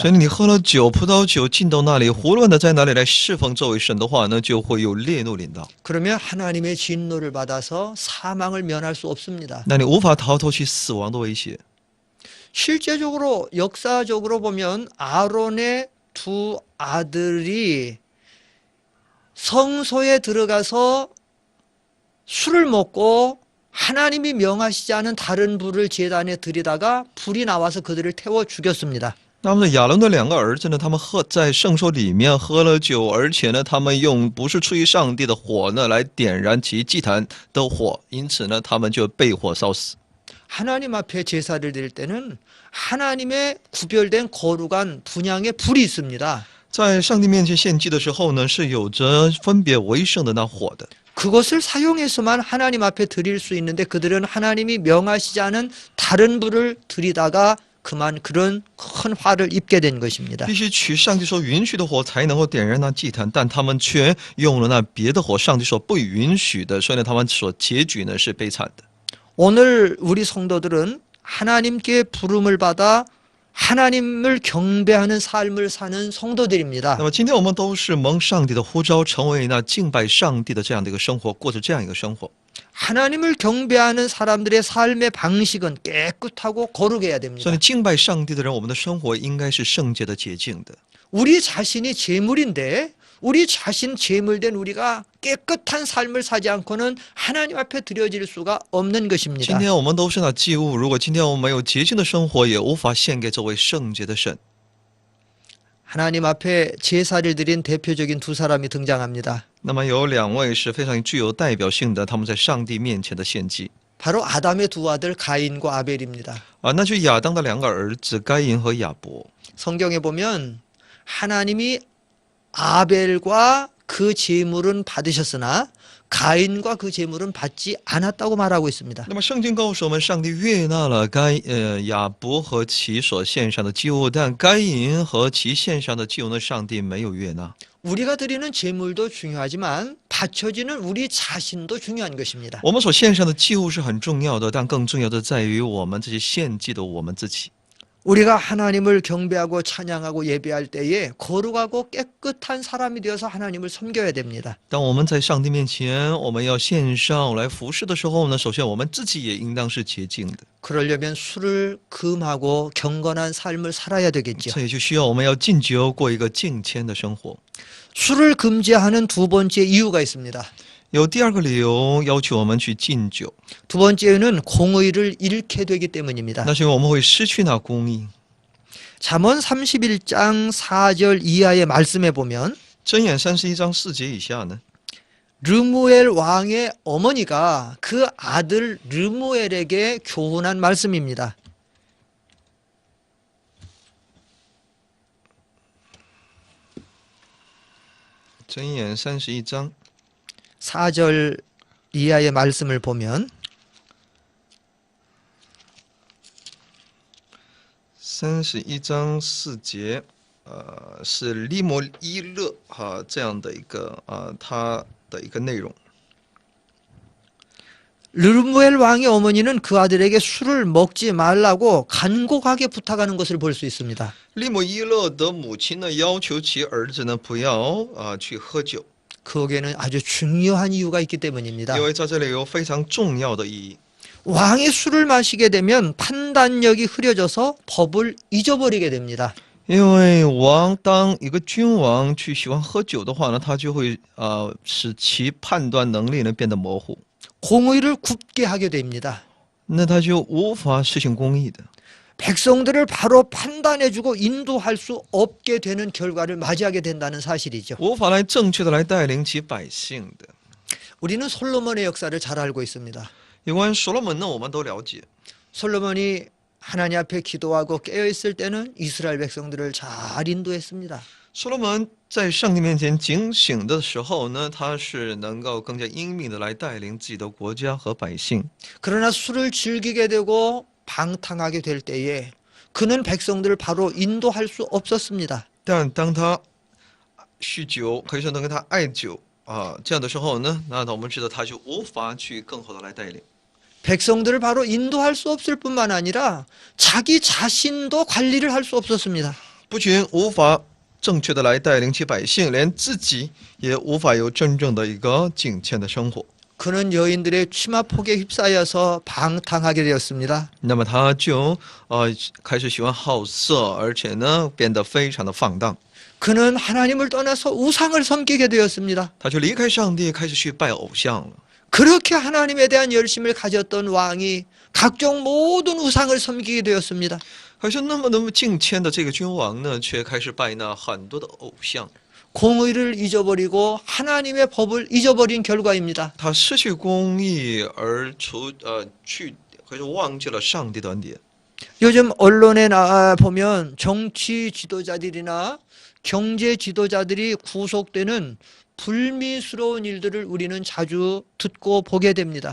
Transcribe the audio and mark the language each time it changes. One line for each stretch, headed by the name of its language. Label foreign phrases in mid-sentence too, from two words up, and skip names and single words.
Chinese: 所以你喝了酒、葡萄酒，进到那里胡乱的在那里来侍奉这位神的话呢，就会有烈怒临到，
Korean: 그러면 하나님의 진노를 받아서 사망을 면할 수 없습니다.
Chinese: 那你无法逃脱去死亡的威胁。
Korean: 실제적으로 역사적으로 보면 아론의 두 아들이 성소에 들어가서 술을 먹고 하나님이 명하시지 않은 다른 불을 제단에 들이다가 불이 나와서 그들을 태워 죽였습니다.
Chinese: 那么呢，亚伦的两个儿子呢，他们在圣所里面喝了酒，而且呢，他们用不是出于上帝的火呢来点燃其祭坛的火，因此呢，他们就被火烧死。
Korean: 하나님 앞에 제사를 드릴 때는 하나님의 구별된 거룩한 분향의 불이 있습니다.
Chinese: 在上帝面前献祭的时候呢，是有着分别为圣的那火的。
Korean: 그것을 사용해서만 하나님 앞에 드릴 수 있는데 그들은 하나님이 명하시지 않은 다른 불을 드리다가 그만 그런 큰 화를 입게 된 것입니다.
Chinese: 必须取上帝所允许的火才能够点燃那祭坛，但他们却用了那别的火，上帝所不允许的，所以呢，他们所结局呢是悲惨的。
Korean: 오늘 우리 성도들은 하나님께 부름을 받아 하나님을 경배하는 삶을 사는 성도들입니다.
Chinese: 那么今天我们都是蒙上帝的呼召，成为那敬拜上帝的这样的一个生活，过着这样一个生活。
Korean: 하나님을 경배하는 사람들의 삶의 방식은 깨끗하고 거룩해야
Chinese: 所以
Korean: 됩니다.
Chinese: 呢，敬拜上帝的人，我们的生活应该是圣洁的、洁净的。
Korean: 우리 자신이 재물인데 우리 자신 재물된 우리가 깨끗한 삶을 사지 않고는 하나님 앞에 드려질 수가 없는
Chinese: 今
Korean: 것입니다.
Chinese: 天我们都是那祭物，如果今天我们没有洁净的生活，也无法献给这位圣洁的神。
Korean: 하나님 앞에 제사를 드린 대표적인 두 사람이 등장합니다.
Chinese: 那么有两位是非常具有代表性的，他们在上帝面前的献祭
Korean: 바로 아담의 두 아들 가인과 아벨입니다.
Chinese: 啊，那就亚当的两个儿子该隐和亚伯。
Korean: 성경에 보면 하나님이 아벨과 그 제물은 받으셨으나 가인과 그 제물은 받지 않았다고 말하고 있습니다.
Chinese: 那么圣经告诉我们，上帝悦纳了亚伯和其所献上的祭物，但该隐和其献上的祭物呢，上帝没有悦纳。
Korean: 우리가 드리는 제물도 중요하지만 바쳐지는 우리 자신도 중요한 것입니다.
Chinese: 我们所献上的祭物是很重要的，但更重要的在于我们这些献祭的我们自己。
Korean: 우리가 하나님을 경배하고 찬양하고 예배할 때에 거룩하고 깨끗한 사람이 되어서 하나님을 섬겨야 됩니다.
Chinese: 当我们在上帝面前，我们要献上来服侍的时候呢，首先我们自己也应当是洁净的。
Korean: 그러려면 술을 금하고 경건한 삶을 살아야 되겠죠.
Chinese: 这也就需要我们要禁酒，过一个敬谦的生活。
Korean: 술을 금지하는 두 번째 이유가 있습니다.
Chinese: 有第二个理由要求我们去禁酒，
Korean: 두 번째는 공의를 잃게 되기 때문입니다.
Chinese: 那是因为我们会失去那公义。
Korean: 잠언 31장 4절 이하의 말씀에 보면
Chinese: 箴言31章4节以下呢，
Korean: 르무엘 왕의 어머니가 그 아들 르무엘에게 교훈한 말씀입니다.
Chinese: 箴言31章
Korean: 4절 이하의 말씀을 보면
Chinese: 31 章4节，是利摩伊勒这样的一个他的一个内容。
Korean: 르무엘 왕의 어머니는 그 아들에게 술을 먹지 말라고 간곡하게 부탁하는 것을 볼 수 있습니다.
Chinese: 利摩伊勒的母亲呢，要求其儿子呢不要去喝酒，
Korean: 거기에는 아주 중요한 이유가 있기 때문입니다.
Chinese: 因为在这里有非常重要的意义。
Korean: 왕이 술을 마시게 되면 판단력이 흐려져서 법을 잊어버리게 됩니다.
Chinese: 因为当一个君王去喜欢喝酒的话呢，他就会使其判断能力呢变得模糊，
Korean: 공의를 굽게 하게 됩니다.
Chinese: 那他就无法实行公义的。
Korean: 백성들을 바로 판단해주고 인도할 수 없게 되는 결과를 맞이하게 된다는 사실이죠.
Chinese: 无法来正确的来带领其百姓的。
Korean: 우리는 솔로몬의 역사를 잘 알고 있습니다.
Chinese: 有关所罗门呢，我们都了解。
Korean: 솔로몬이 하나님 앞에 기도하고 깨어있을 때는 이스라엘 백성들을 잘 인도했습니다.
Chinese: 所罗门在上帝面前警醒的时候呢，他是能够更加英明的来带领自己的国家和百姓。
Korean: 그러나 술을 즐기게 되고 방탕하게 될 때에 그는 백성들을 바로 인도할 수 없었습니다.
Chinese: 但当他酗酒，可以说能跟他爱酒这样的时候呢，那我们知道他就无法去更好的来带领。
Korean: 백성들을 바로 인도할 수 없을 뿐만 아니라 자기 자신도 관리를 할 수 없었습니다.
Chinese: 不仅无法正确的来带领起百姓，连自己也无法有真正的一个敬虔的生活。
Korean: 그는 여인들의 치마폭에 휩싸여서 방탕하게 되었습니다.
Chinese: 那么他就开始喜欢好色，而且呢变得非常的放荡。
Korean: 그는 하나님을 떠나서 우상을 섬기게 되었습니다.
Chinese: 他就离开上帝，开始去拜偶像了。
Korean: 그렇게 하나님에 대한 열심을 가졌던 왕이 각종 모든 우상을 섬기게 되었습니다.
Chinese: 可是那么敬虔的这个君王呢，却开始拜那很多的偶像。
Korean: 공의를 잊어버리고 하나님의 법을 잊어버린 결과입니다.
Chinese: 他失去公义而可是忘记了上帝的恩典。
Korean: 요즘 언론에 나와 보면 정치 지도자들이나 경제 지도자들이 구속되는 불미스러운 일들을 우리는 자주 듣고 보게 됩니다.